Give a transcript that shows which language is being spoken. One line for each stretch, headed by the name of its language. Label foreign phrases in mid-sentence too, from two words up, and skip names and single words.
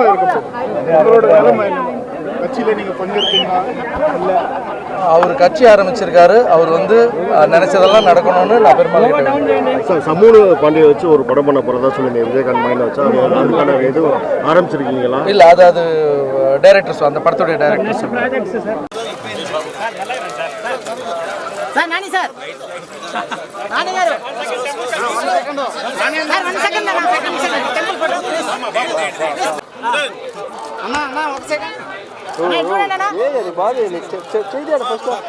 Tamil: கட்சியில் நீங்கள் பங்கேற்கீங்களா? இல்லை, அவர் கட்சி ஆரம்பிச்சிருக்காரு. அவர் வந்து நினைச்சதெல்லாம் நடக்கணும்னு நான் பெருமாள் சார் சமூக பாண்டியை வச்சு ஒரு படம் பண்ண போகிறதா சொல்லுங்க. விஜயகாந்த் மைண்ட் வச்சா அதுக்கான எதுவும் ஆரம்பிச்சிருக்கீங்களா? இல்லை, அது டைரக்டர்ஸ், அந்த படத்துடைய டைரக்டர்ஸ்.
Telugu: సార్ నాని సార్ నాని గారు సార్
English: 1 second temple photo
Telugu: అన్న ఒక సెకండ్ చూడండి అన్న. ఏది బాగా చేయాలి ఫస్ట్.